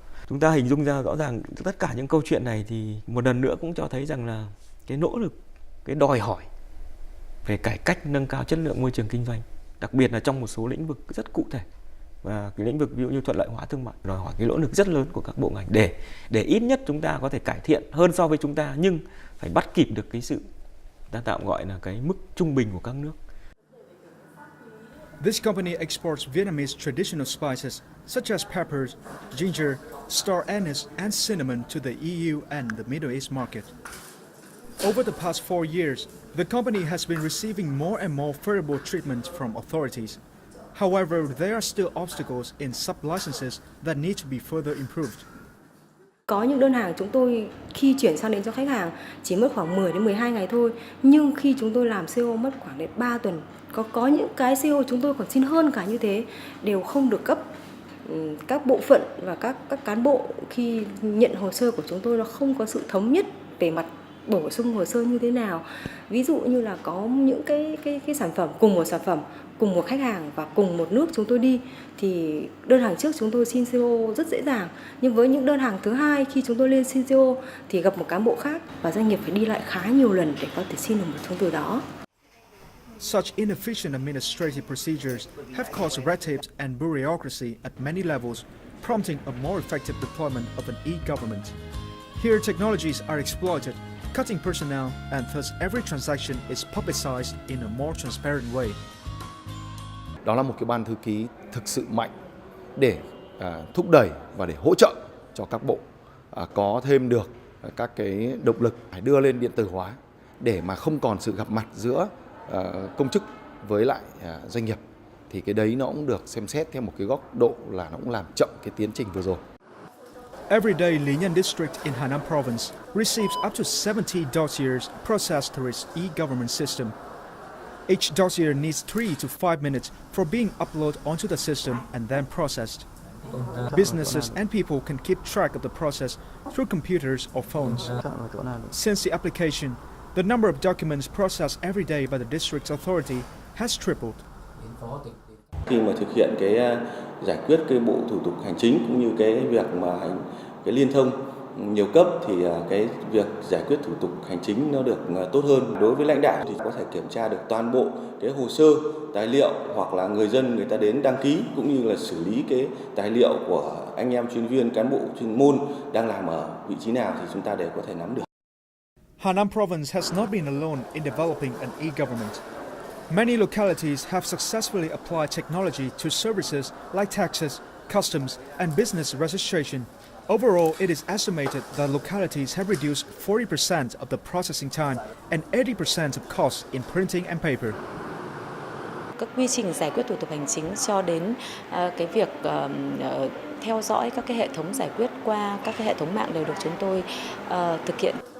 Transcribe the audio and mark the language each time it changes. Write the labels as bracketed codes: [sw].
[vi] Chúng ta hình dung ra rõ ràng tất cả những câu chuyện này thì một lần nữa cũng cho thấy rằng là cái nỗ lực, cái đòi hỏi về cải cách nâng cao chất lượng môi trường kinh doanh, đặc biệt là trong một số lĩnh vực rất cụ thể. Và cái lĩnh vực ví dụ như thuận lợi hóa thương mại đòi hỏi cái nỗ lực rất lớn của các bộ ngành để ít nhất chúng ta có thể cải thiện hơn so với chúng ta, nhưng phải bắt kịp được cái sự ta tạm gọi là cái mức trung bình của các nước. [en] This company exports Vietnamese traditional spices such as peppers, ginger, star anise, and cinnamon to the EU and the Middle East market. Over the past 4 years, the company has been receiving more and more favorable treatment from authorities. However, there are still obstacles in sub-licenses that need to be further improved. [vi] Có những đơn hàng chúng tôi khi chuyển sang đến cho khách hàng chỉ mất khoảng 10 đến 12 ngày thôi, nhưng khi chúng tôi làm CO mất khoảng đến 3 tuần. Có những cái CO chúng tôi còn xin hơn cả như thế, đều không được cấp. Các bộ phận và các cán bộ khi nhận hồ sơ của chúng tôi nó không có sự thống nhất về mặt bổ sung hồ sơ như thế nào. Ví dụ như là có những cái sản phẩm, cùng một sản phẩm, cùng một khách hàng và cùng một nước chúng tôi đi thì đơn hàng trước chúng tôi xin CO rất dễ dàng. Nhưng với những đơn hàng thứ hai khi chúng tôi lên xin CO thì gặp một cán bộ khác và doanh nghiệp phải đi lại khá nhiều lần để có thể xin được một thông từ đó. [en] Such inefficient administrative procedures have caused red tape and bureaucracy at many levels, prompting a more effective deployment of an e-government. Here, technologies are exploited, cutting personnel, and thus every transaction is publicized in a more transparent way. [vi] Đó là một cái ban thư ký thực sự mạnh để thúc đẩy và để hỗ trợ cho các bộ có thêm được các cái động lực phải đưa lên điện tử hóa để mà không còn sự gặp mặt giữa công chức với lại doanh nghiệp, thì cái đấy nó cũng được xem xét theo một cái góc độ là nó cũng làm chậm cái tiến trình vừa rồi. [en] Every day, Linhan District in Hanam Province receives up to 70 dossiers processed through its e-government system. Each dossier needs 3 to 5 minutes for being uploaded onto the system and then processed. Businesses and people can keep track of the process through computers or phones. Since the application, the number of documents processed every day by the district authority has tripled. [vi] Khi mà thực hiện cái giải quyết cái bộ thủ tục hành chính cũng như cái việc mà cái liên thông nhiều cấp thì cái việc giải quyết thủ tục hành chính nó được tốt hơn. Đối với lãnh đạo thì có thể kiểm tra được toàn bộ cái hồ sơ, tài liệu hoặc là người dân người ta đến đăng ký cũng như là xử lý cái tài liệu của anh em chuyên viên, cán bộ chuyên môn đang làm ở vị trí nào thì chúng ta đều có thể nắm được. [en] Hanam Province has not been alone in developing an e-government. Many localities have successfully applied technology to services like taxes, customs, and business registration. Overall, it is estimated that localities have reduced 40% of the processing time and 80% of costs in printing and paper. [vi] Các quy trình giải quyết thủ tục hành chính cho đến cái việc theo dõi các cái hệ thống giải quyết qua các cái hệ thống mạng đều được chúng tôi thực hiện.